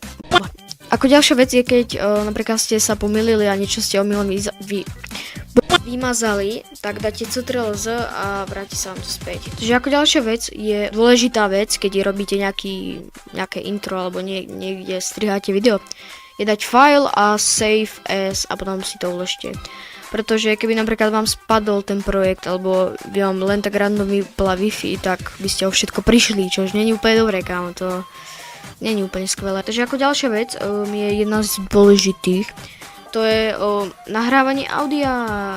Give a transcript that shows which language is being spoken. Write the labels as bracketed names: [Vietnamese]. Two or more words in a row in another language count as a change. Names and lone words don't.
[Slovak] Ako ďalšia vec je, keď napríklad ste sa pomýlili a niečo ste omylom vymazali, tak dáte CTRL Z a vráti sa vám to späť. Takže ako ďalšia vec je dôležitá vec, keď robíte nejaké intro alebo niekde striháte video, je dať file a [English] save as [Slovak] a potom si to uložte. Pretože keby napríklad vám spadol ten projekt alebo by vám len tak random vypla Wi-Fi, tak by ste o všetko prišli, čo už nie je úplne dobré, kámo, to nie je úplne skvelé. Takže ako ďalšia vec je jedna z dôležitých, to je nahrávanie audia.